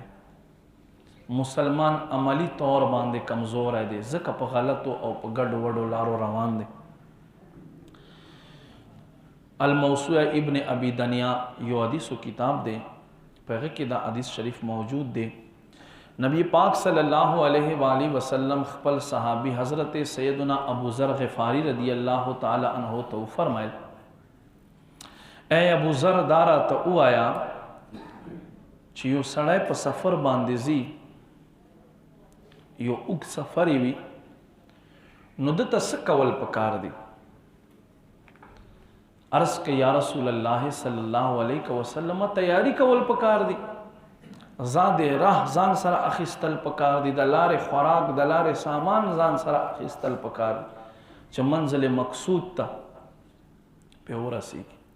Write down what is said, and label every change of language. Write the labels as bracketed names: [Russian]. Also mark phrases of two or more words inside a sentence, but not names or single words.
[Pashto] مسلمان عملی طور باندې کمزوری دی، ځکه په غلطو او په ګډو وډو لارو روان دی. الموسوعه ابن ابي دنیا یو حدیثو کتاب دی، په هغه کې دا حدیث شریف موجود دی. نبی پاک [Arabic] صلی الله علیه وآلہ وسلم [Pashto] خپل صحابی حضرت سیدنا ابو ذر غفاری [Arabic] رضی اللہ تعالی عنہ [Pashto] تو فرمائل، [Urdu] اے ابو ذر [Pashto] دارا ته وایا چې یو سړی په سفر باندې ځي، یو اوږد سفر وي، نو دته څه کول پکار دی؟ عرض که [Arabic] یا رسول الله صلی الله علیه وسلم [Pashto] تیاری کول پکار دی، ځان د راه ځان سره اخیستل پکار دی، د لارې خوراک د لارې سامان ځان سره اخیستل پکار دی چې منزل مقصود ته پې ورسیږي.